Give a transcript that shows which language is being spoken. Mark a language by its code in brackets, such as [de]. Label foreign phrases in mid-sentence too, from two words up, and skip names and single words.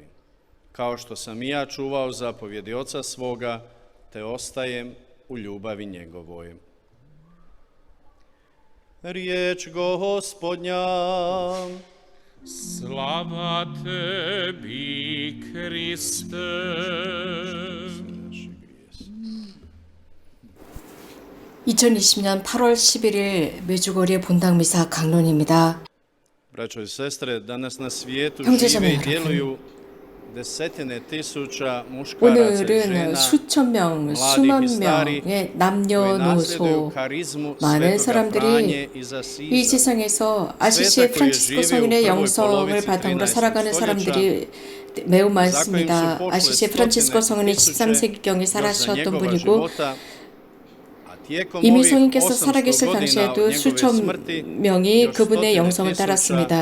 [hr] Kao što sam i ja čuvao zapovjedi Oca svoga, te ostajem u ljubavi njegovoj. Riječ Gospodnja. Slava tebi, Kriste. [ko] (2020년 8월 11일) 메주거리의 본당미사 강론입니다. [hr] Braćo i sestre, danas na svijetu [ko] 형제자매 [hr] žive i [ko] 여러분, [hr] djeluju desetine tisuća muškaraca i [ko] 오늘은 [hr] žena, [ko] 수천 명, [hr] mladih [ko] 수만 [hr] i starih, [ko] 명의 [hr] koji [ko] 남녀노소, [hr] nasljeduju karizmu [ko] 많은 [hr] Svetoga [ko] 사람들이 [hr] Franje iz [ko] 이 [hr] Asiza. [ko] 세상에서 아시시의 프란치스코 성인의 영성을 바탕으로 살아가는 사람들이 매우 많습니다. 아시시의 프란치스코 성인이 13세기경에 살아셨던 분이고, 이미 성인께서 살아계실 당시에도 수천 명이 그분의 영성을 따랐습니다.